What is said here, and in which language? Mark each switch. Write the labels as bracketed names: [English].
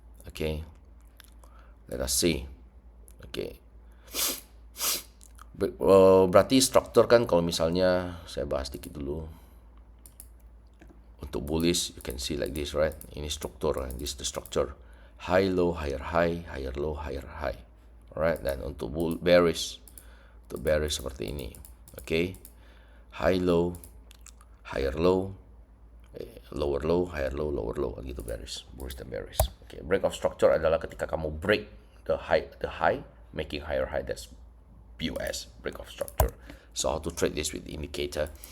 [English] Okay, let us see. [Indonesian] Okay, berarti struktur kan, kalau misalnya saya bahas dikit dulu. [English] Untuk bullish, you can see like this, right? [Indonesian] Ini struktur, right? [English] This is the structure. High, low, higher, high, higher, low, higher, high. [Indonesian] Alright, dan untuk bearish seperti ini. [English] Okay, high, low, higher, low, lower low, higher low, lower low, [Indonesian] gitu bearish dan bearish. [English] Okay, break of structure [Indonesian] adalah ketika kamu [English] break the high, making higher high. That's BOS, break of structure. So how to trade this with the indicator?